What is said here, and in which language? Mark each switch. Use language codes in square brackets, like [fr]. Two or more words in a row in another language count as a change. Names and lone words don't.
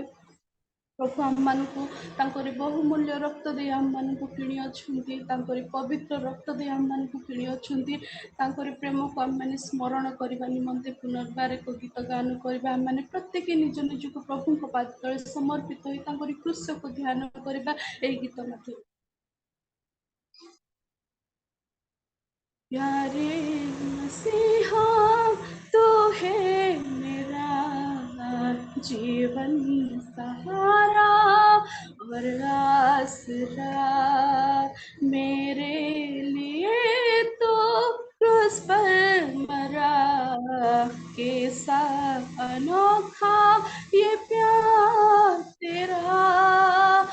[or] ପ୍ରଭୁ ଆମମାନଙ୍କୁ ତାଙ୍କରି ବହୁମୂଲ୍ୟ ରକ୍ତ ଦେଇ ଆମମାନଙ୍କୁ କିଣି ଅଛନ୍ତି। ତାଙ୍କରି ପବିତ୍ର ରକ୍ତ ଦେଇ ଆମମାନଙ୍କୁ କିଣି ଅଛନ୍ତି। ତାଙ୍କରି ପ୍ରେମକୁ ଆମମାନେ ସ୍ମରଣ କରିବା ନିମନ୍ତେ ପୁନର୍ବାର ଏକ ଗୀତ ଗାନ କରିବା। ଆମମାନେ ପ୍ରତ୍ୟେକ ନିଜ ନିଜକୁ ପ୍ରଭୁଙ୍କ ପାଦ ତଳେ ସମର୍ପିତ ହୋଇ ତାଙ୍କରି କୃଷ୍ଣକୁ ଧ୍ୟାନ କରିବା ଏହି ଗୀତ ମାଧ୍ୟମରେ। [hi] प्यारे मसीहा तू है मेरा जीवन सहारा और आसरा। मेरे लिए तो क्रूस पर मरा कैसा अनोखा ये प्यार तेरा।